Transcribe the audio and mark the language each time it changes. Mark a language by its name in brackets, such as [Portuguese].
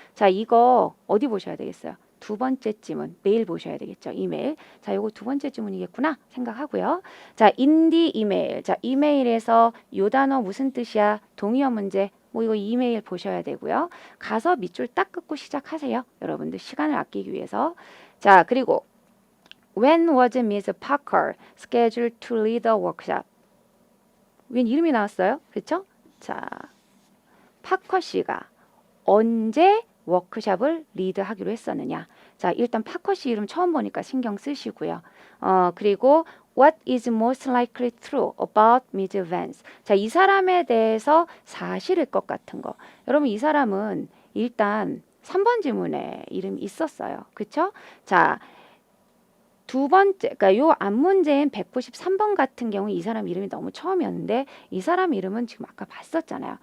[Korean] 자, 이거 어디 보셔야 되겠어요? 두 번째 지문, 메일 보셔야 되겠죠. 이메일. 자, 요거 두 번째 지문이겠구나 생각하고요. 자, 인디 이메일. 자, 이메일에서 요 단어 무슨 뜻이야? 동의어 문제. 뭐 이거 이메일 보셔야 되고요. 가서 밑줄 딱 긋고 시작하세요. 여러분들 시간을 아끼기 위해서. 자, 그리고 [English] When was Ms. Parker scheduled to lead the workshop? [Korean] 웬 이름이 나왔어요? 그렇죠? 자, 파커 씨가 언제 워크숍을 리드하기로 했었느냐. 자, 일단 파커 씨 이름 처음 보니까 신경 쓰시고요. [English] 그리고 What is most likely true about Ms. Vance? [Korean] 자, 이 사람에 대해서 사실일 것 같은 거. 여러분, 이 사람은 일단 3번 지문에 이름이 있었어요. 그렇죠? 자, 두 번째, 그러니까 요 앞문제인 193번 같은 경우 이 사람 이름이 너무 처음이었는데 이 사람 이름은 지금 아까 봤었잖아요.